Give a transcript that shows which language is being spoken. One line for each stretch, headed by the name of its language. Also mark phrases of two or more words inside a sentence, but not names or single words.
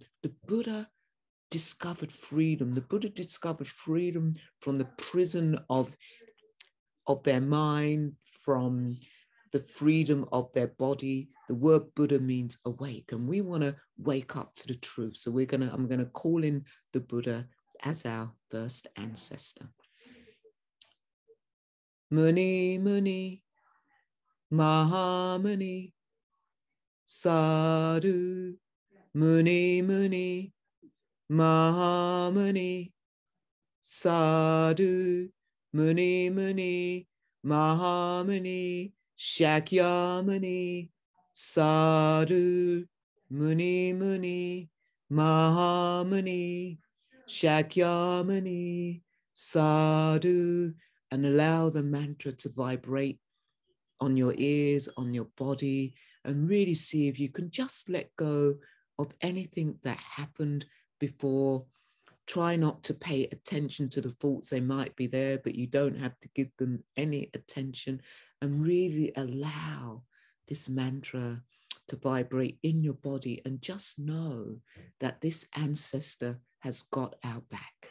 English: The Buddha discovered freedom. The Buddha discovered freedom from the prison of their mind, from the freedom of their body. The word Buddha means awake, and we want to wake up to the truth. So I'm going to call in the Buddha as our first ancestor.
Sanskrit: Muni, Muni, Mahamuni, Sadhu, Muni, Muni, Mahamuni, Sadhu, Muni, Muni, Mahamuni, Shakyamuni, Sadhu, Muni, Muni, Mahamuni, Shakyamuni, Sadhu,
English: and allow the mantra to vibrate on your ears, on your body, and really see if you can just let go of anything that happened before. Try not to pay attention to the thoughts. They might be there, but you don't have to give them any attention, and really allow this mantra to vibrate in your body, and just know that this ancestor has got our back.